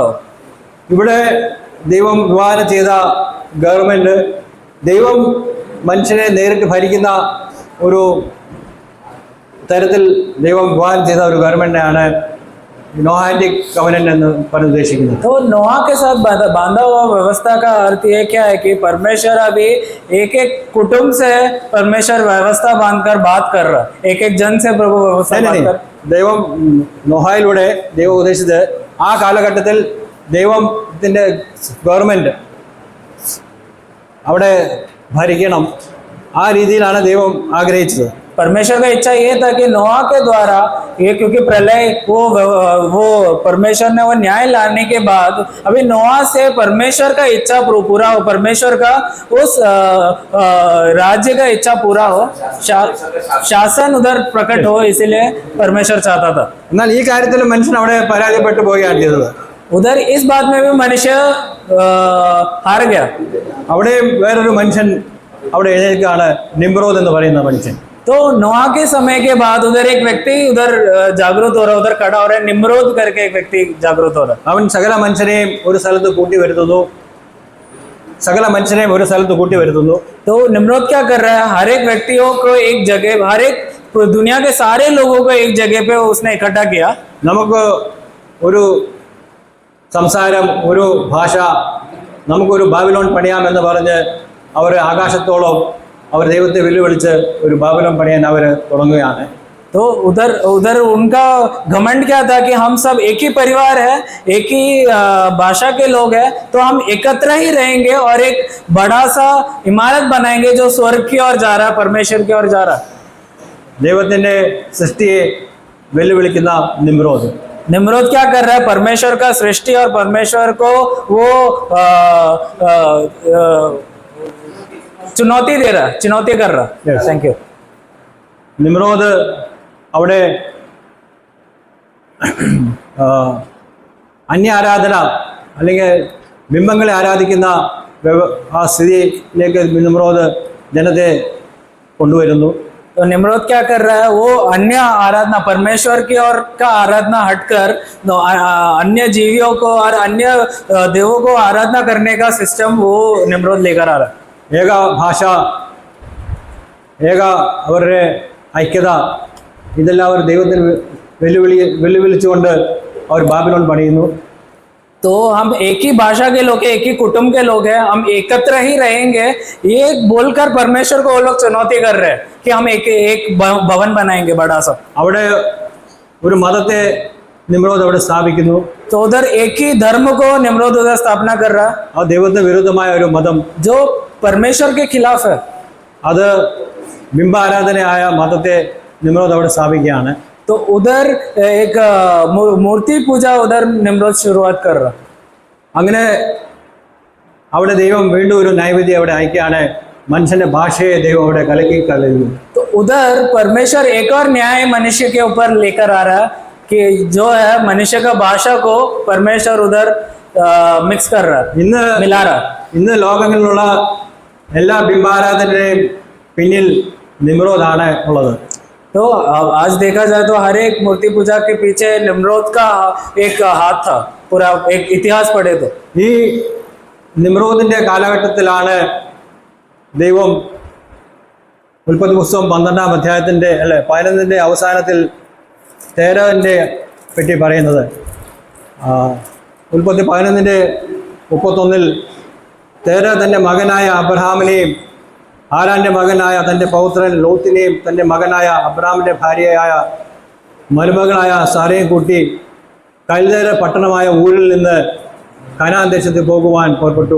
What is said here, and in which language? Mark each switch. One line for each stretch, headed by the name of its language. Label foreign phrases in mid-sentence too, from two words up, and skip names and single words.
Malayalam: ഇവിടെ ദൈവം വിഭാവന ചെയ്ത ഗവൺമെന്റ്, ദൈവം മനുഷ്യനെ നേരിട്ട് ഭരിക്കുന്ന ഒരു തരത്തിൽ ദൈവം വിഭാവന ചെയ്ത ഒരു ഗവൺമെന്റാണ്
English: Noahic covenant
Malayalam: എന്ന് പറഞ്ഞ് ഉദ്ദേശിക്കുന്നത്.
Hindi: तो नोआ के साथ बांधा हुआ व्यवस्था का अर्थ ये क्या है कि परमेश्वर अभी एक कुटुंब से परमेश्वर व्यवस्था बांधकर बात कर रहा है, एक जन से प्रभु व्यवस्था बांधकर.
Malayalam: ദൈവം നോഹയിലൂടെ ദൈവം ഉദ്ദേശിച്ചത് ആ കാലഘട്ടത്തിൽ ദൈവത്തിന്റെ ഗവൺമെന്റ് അവിടെ ഭരിക്കണം. ആ രീതിയിലാണ് ദൈവം ആഗ്രഹിച്ചത്.
Hindi: परमेश्वर का इच्छा ये था कि नोआ के द्वारा ये, क्योंकि प्रलय वो परमेश्वर ने वो न्याय लाने के बाद अभी नोआ से परमेश्वर का इच्छा पूरा हो, परमेश्वर का उस राज्य का इच्छा पूरा हो, शासन उधर प्रकट हो, इसीलिए परमेश्वर चाहता था.
Malayalam: എന്നാൽ ഈ കാര്യത്തിൽ മനുഷ്യൻ അവിടെ പരാജയപ്പെട്ടു പോവുകയാണ് ചെയ്തത്.
Hindi: उधर इस बात में भी मनुष्य हार गया.
Malayalam: അവിടെ വേറൊരു മനുഷ്യൻ അവിടെ എഴുന്നേൽക്കുകയാണ്, നിമ്രോദ് എന്ന് പറയുന്ന മനുഷ്യൻ.
Hindi: तो नोआ के समय के बाद उधर एक व्यक्ति उधर जागृत हो रहा है, उधर खड़ा हो रहा है, निम्रोद करके एक व्यक्ति जागृत हो रहा है.
Malayalam: അവൻ സകല മനുഷ്യരെയും ഒരു സ്ഥലത്ത് കൂട്ടി വരുത്തുന്നു.
Hindi: तो निम्रोद क्या कर रहा है? हर एक व्यक्तियों को एक जगह, हर एक दुनिया के सारे लोगों को एक जगह पे उसने इकट्ठा किया.
Malayalam: നമുക്ക് ഒരു സംസാരം, ഒരു ഭാഷ, നമുക്കൊരു ബാബിലോൺ പണിയാമെന്ന് പറഞ്ഞ് അവർ ആകാശത്തോളം അവർ ദൈവത്തെ വെല്ലുവിളിച്ച് ഒരു ബാബിലോൺ പണിയാൻ അവർ തുടങ്ങുകയാണ്.
Hindi: तो उधर उधर उनका घमंड क्या था कि हम सब एक ही परिवार है, एक ही भाषा के लोग हैं, तो हम एकत्र ही रहेंगे और एक बड़ा सा इमारत बनाएंगे जो स्वर्ग की ओर जा रहा है, परमेश्वर की ओर जा रहा है।
Malayalam: ദൈവത്തിൻ്റെ സൃഷ്ടിയെ വെല്ലുവിളിക്കുന്ന നിമ്രോദ്.
Hindi: निम्रोद क्या कर रहा है? परमेश्वर का सृष्टि और परमेश्वर को वो चुनौती दे रहा है, चुनौती कर रहा है.
English: Yes. thank you.
Malayalam: നിമ്രോദ് അവിടെ അന്യ ആരാധന അല്ലെങ്കിൽ ബിംബങ്ങളെ ആരാധിക്കുന്ന ആ സ്ഥിതിയിലേക്ക് നിമ്രോദ് ജനത്തെ കൊണ്ടുവരുന്നു.
Hindi: तो निम्रोद क्या कर रहा है? वो अन्य आराधना, परमेश्वर की ओर का आराधना हटकर अन्य जीवियों को और अन्य देवों को आराधना करने का सिस्टम वो निम्रोद लेकर आ रहा है.
Malayalam: ഏക ഭാഷ, ഏക അവരുടെ ഐക്യത, ഇതെല്ലാം അവർ ദൈവത്തിന് വെല്ലുവിളിച്ചുകൊണ്ട് അവർ ബാബിലോൺ പണിയുന്നു.
Hindi: तो हम एक ही भाषा के लोग हैं, एक ही कुटुंब के लोग हैं, हम एकत्र ही रहेंगे, ये बोलकर परमेश्वर को वो लोग चुनौती कर रहे हैं कि हम एक भवन बनाएंगे बड़ा सा.
Malayalam: അവിടെ ഒരു മതത്തെ നിമ്രോദ് അവിടെ സ്ഥാപിക്കുന്നു.
Hindi: तो उधर एक ही धर्म को निम्रोद उधर स्थापना कर रहा है
Malayalam: ആ ദൈവത്തിന് വിരുദ്ധമായ ഒരു മതം,
Hindi: जो परमेश्वर के खिलाफ है.
Malayalam: അത് ബിംബാരാധനയായ മതത്തെ നിമ്രോദ് അവിടെ സ്ഥാപിക്കുകയാണ്.
Hindi: तो उधर एक मूर्ति पूजा उधर निम्रोद शुरुआत कर रहा.
Malayalam: അങ്ങനെ അവിടെ ദൈവം വീണ്ടും ഒരു നൈവേദ്യം അവിടെ അയക്കുകയാണ്. മനുഷ്യന്റെ ഭാഷയെ ദൈവം അവിടെ കലക്കി കളയുന്നു.
Hindi: तो उधर परमेश्वर एक और न्याय मनुष्य के ऊपर लेकर आ रहा है कि जो है मनुष्य का भाषा को परमेश्वर उधर मिक्स कर रहा है, मिला रहा है.
Malayalam: ഇന്ന് ലോകങ്ങളിലുള്ള എല്ലാ ബിംബാരാധനയുടെയും പിന്നിൽ നിമ്രോദാണ് ഉള്ളത്.
Hindi: तो आज देखा जाए तो हर एक मूर्ति पूजा के पीछे निम्रोद का एक हाथ था. पूरा एक इतिहास पढ़े तो
Malayalam: ഈ നിമ്രോദിന്റെ കാലഘട്ടത്തിലാണ് ദൈവം ഉൽപ്പത്തി പുസ്തകം 12-ാം അധ്യായത്തിന്റെ 11-ന്റെ അവസാനത്തിൽ തേരവിന്റെ പറ്റി പറയുന്നത്. ഉൽപ്പത്തി 11-ന്റെ 31-ൽ തേര തൻ്റെ മകനായ അബ്രഹാമിനെയും ഹാരാന്റെ മകനായ തൻ്റെ പൗത്രൻ ലോത്തിനെയും തൻ്റെ മകനായ അബ്രഹാമിൻ്റെ ഭാര്യയായ മരുമകളായ സാറയും കൂട്ടി കൽദേര പട്ടണമായ ഊരിൽ നിന്ന് കനാൻ ദേശത്ത് പോകുവാൻ പുറപ്പെട്ടു.